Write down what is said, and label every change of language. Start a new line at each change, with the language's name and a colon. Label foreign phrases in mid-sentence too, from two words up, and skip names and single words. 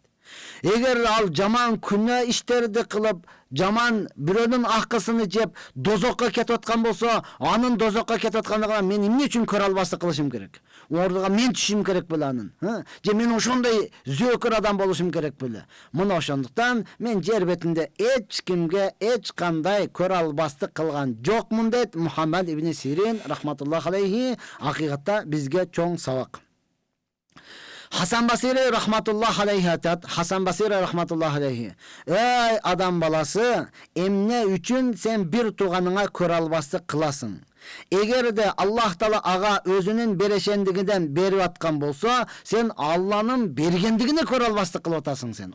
Kyrgyz: Эгер ал жаман күнөө иштерди кылып, жаман бирөөнүн акысын жеп, дозокко кетип аткан болсо, анын дозокко кетип аткандыгын мен эмне үчүн көрө албастык кылышым керек? Ордуга мен түшүм керек беле анын? Же мен ошондой зөөкөр адам болушум керек беле? Мына ошондуктан мен жер бетинде эч кимге эч кандай көрө албастык кылган жокмун дейт Мухаммад ибн Сирин
Arabic: رحمة الله عليه.
Kyrgyz: Акыйкатта бизге чоң сабак. Хасан Басири
Arabic: رحمة الله عليه
Kyrgyz: айтат. Хасан Басири
Arabic: رحمة الله عليه:
Kyrgyz: "Эй адам баласы, эмне үчүн сен бир тууганыңа көрө албастык кыласың? Эгерде Аллах Таала ага өзүнүн берешендигинен берип аткан болсо, сен Алланын бергендигине көрө албастык кылып атасың сен.